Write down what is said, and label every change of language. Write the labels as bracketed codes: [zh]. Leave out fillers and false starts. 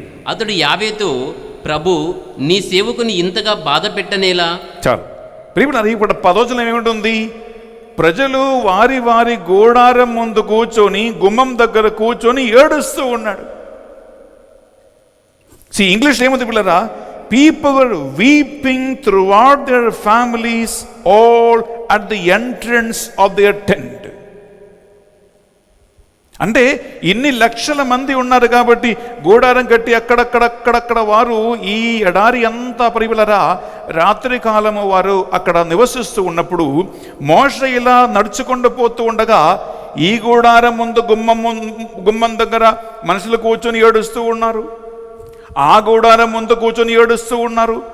[te] అతడు యావేతో, ప్రభు నీ సేవకుని ఇంతగా బాధ పెట్టనేలా? చాలు ప్రియమైన, ఇప్పుడు 10 వచనం ఏమిటి? ప్రజలు వారి వారి గూడారం ముందు కూర్చొని, గుమ్మం దగ్గర కూర్చొని ఏడుస్తూ ఉన్నాడు. ఇంగ్లీష్ ఏముంది పిల్లరా? [en] People were weeping throughout their families, all at the entrance of their tent. [te] అంటే ఇన్ని లక్షల మంది ఉన్నారు కాబట్టి గూడారం కట్టి అక్కడక్కడ వారు ఈ ఎడారి అంతా పరివిలరా రాత్రి కాలము వారు అక్కడ నివసిస్తూ ఉన్నప్పుడు మోషే ఇలా నడుచుకుంటూ పోతూ ఉండగా ఈ గూడారం ముందు గుమ్మం దగ్గర మనుషులు కూర్చొని ఏడుస్తూ ఉన్నారు, ఆ గూడారం ముందు కూర్చొని ఏడుస్తూ ఉన్నారు.